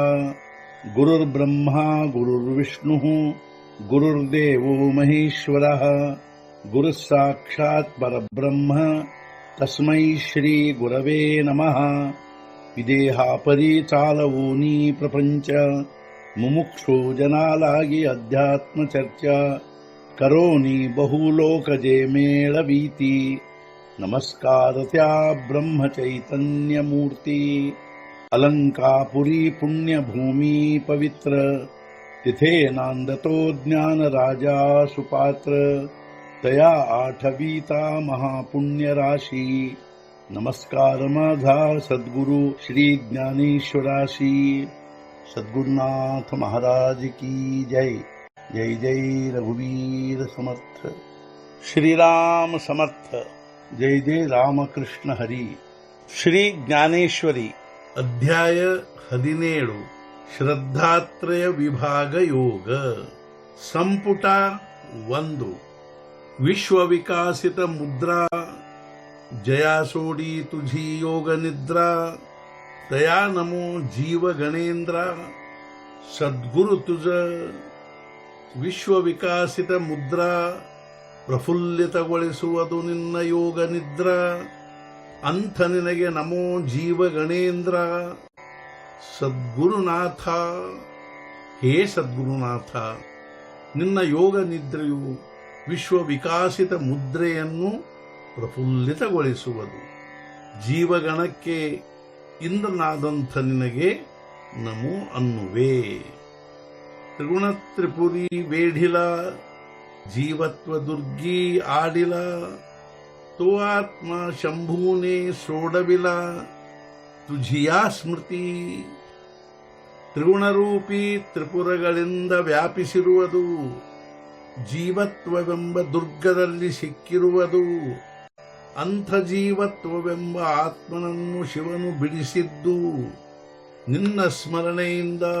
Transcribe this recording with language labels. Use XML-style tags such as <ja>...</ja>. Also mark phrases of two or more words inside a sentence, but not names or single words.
<sa>गुरुर्ब्रह्मा गुरुर्विष्णुः गुरुर्देवो महेश्वरः गुरुः साक्षात् परब्रह्म तस्मै श्री गुरवे नमः.</sa> <mr>विदेहापरि चालवोनी प्रपंच मुमुक्षु जनालागी अध्यात्म चर्चा करोनी बहुलोकजे मेळवीती. नमस्कार त्या ब्रह्म चैतन्य मूर्ती. अलंकापुरी पुण्यभूमी पवित्र तिथे नांदतो ज्ञान राजा सुपात्र. तया आठवीता महापुण्य राशी. नमस्कार माझा सद्गुरु श्री ज्ञानेश्वराशी. सद्गुरुनाथ महाराज की जय. जय जय रघुवीर समर्थ. श्रीराम समर्थ. जय जय रामकृष्ण हरी.</mr> <kn>ಶ್ರೀ ಜ್ಞಾನೇಶ್ವರಿ ಅಧ್ಯಾಯ 17 ಶ್ರದ್ಧಾತ್ರಯ ವಿಭಾಗ ಯೋಗ ಸಂಪುಟ 1.</kn> <mr>विश्व विकासित मुद्रा जया सोडी तुझी योग निद्रा. तया नमो जीव गणेंद्रा. सद्गुरु तुझ विश्व विकासित मुद्रा</mr> <kn>ಪ್ರಫುಲ್ಲಿತಗೊಳಿಸುವುದು ನಿನ್ನ ಯೋಗ ನಿದ್ರಾ. ಅಂಥ ನಿನಗೆ ನಮೋ ಜೀವ ಗಣೇಂದ್ರ. ಸದ್ಗುರುನಾಥ, ಹೇ ಸದ್ಗುರುನಾಥ, ನಿನ್ನ ಯೋಗ ನಿದ್ರೆಯು ವಿಶ್ವ ವಿಕಾಸಿತ ಮುದ್ರೆಯನ್ನು ಪ್ರಫುಲ್ಲಿತಗೊಳಿಸುವುದು. ಜೀವಗಣಕ್ಕೆ ಇಂದ್ರನಾದಂಥ ನಿನಗೆ ನಮೋ ಅನ್ನುವೆ.</kn> <mr>त्रिगुण त्रिपुरी वेढिला जीवत्व दुर्गी आडिला. तो आत्मा शंभूने सोडविला तुझिया स्मृती.</mr> <kn>ತ್ರಿಗುಣರೂಪಿ ತ್ರಿಪುರಗಳಿಂದ ವ್ಯಾಪಿಸಿರುವುದು. ಜೀವತ್ವವೆಂಬ ದುರ್ಗದಲ್ಲಿ ಸಿಕ್ಕಿರುವುದು. ಅಂಥ ಜೀವತ್ವವೆಂಬ ಆತ್ಮನನ್ನು ಶಿವನು ಬಿಡಿಸಿದ್ದು ನಿನ್ನ ಸ್ಮರಣೆಯಿಂದ.</kn>